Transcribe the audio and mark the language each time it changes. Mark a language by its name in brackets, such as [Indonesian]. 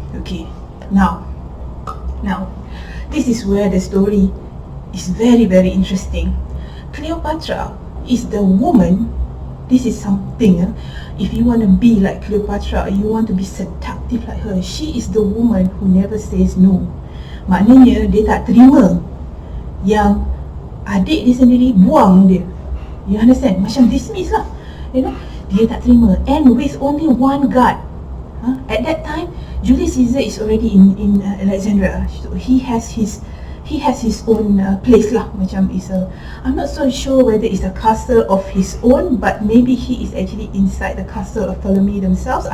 [English] Okay, now this is where the story is very, very interesting. Cleopatra is the woman. This is something, if you want to be like Cleopatra, you want to be seductive like her, she is the woman who never says no. [Malay] Maknanya dia tak terima yang adik dia sendiri buang dia. [English] You understand? Macam dismiss lah, you know. [Malay] Dia tak terima, [English] and with only one guard. At that time, Julius Caesar is already in Alexandria. So he has his own place lah. Macam I'm not so sure whether it's a castle of his own, but maybe he is actually inside the castle of Ptolemy themselves.